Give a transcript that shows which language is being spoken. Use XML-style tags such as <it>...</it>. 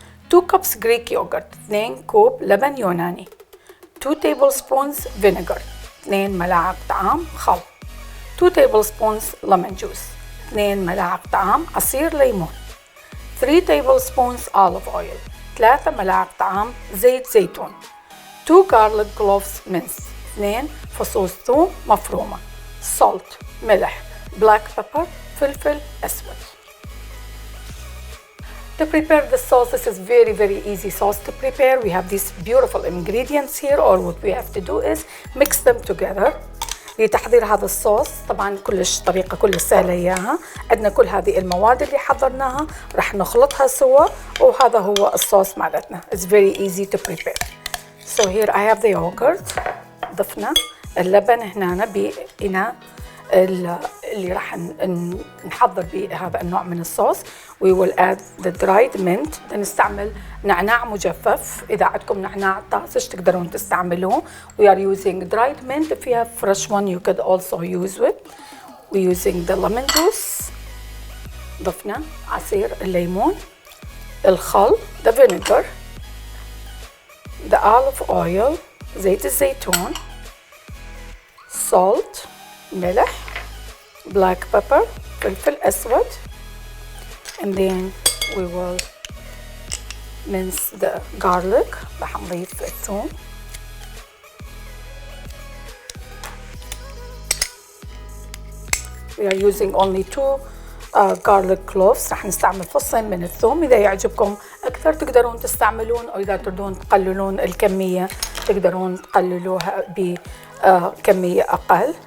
<en>2 cups Greek yogurt,</en> <ar>2 كوب لبن يوناني,</ar> <en>2 tablespoons vinegar,</en> <ar>2 ملاعق طعام خل,</ar> <en>2 tablespoons lemon juice,</en> <ar>2 ملاعق طعام عصير ليمون,</ar> <en>3 tablespoons olive oil,</en> <ar>3 ملاعق طعام زيت زيتون,</ar> <en>2 garlic cloves minced,</en> <ar>2 فصوص ثوم مفرومة,</ar> <en>salt ملح, black pepper</en> <ar>فلفل أسود.</ar> <en>To prepare the sauce, this is very easy sauce to prepare. We have these beautiful ingredients here. All what we have to do is mix them together.</en> <ar>لتحضير هذا الصوص طبعا كلش طريقة كلش سهلة إياها. عندنا كل هذه المواد اللي حضرناها راح نخلطها سوا وهذا هو الصوص مالتنا.</ar> <en>It's very easy to prepare. So here I have the yogurt.</en> <ar>ضفنا اللبن هنا بإناء اللي راح نحضر به هذا النوع من الصوص.</ar> <en>We will add the dried mint.</en> <ar>نستعمل نعناع مجفف. إذا عندكم نعناع طازج تقدرون تستعملوه.</ar> <en>We are using dried mint. If you have fresh one you could also use it. We're using the lemon juice.</en> <ar>ضفنا عصير الليمون, الخل,</ar> <en>the vinegar, the olive oil,</en> <ar>زيت الزيتون,</ar> <en>salt, ملح, black pepper,</en> <ar>فلفل أسود,</ar> <en>and then we will mince the garlic.</en> <ar>راح نضيف الثوم,</ar> <en>we are using only 2 garlic cloves.</en> <ar>راح نستعمل فصين من الثوم. إذا يعجبكم أكثر تقدرون تستعملون, أو إذا تريدون تقللون الكمية تقدرون تقللوها بكمية أقل.</ar>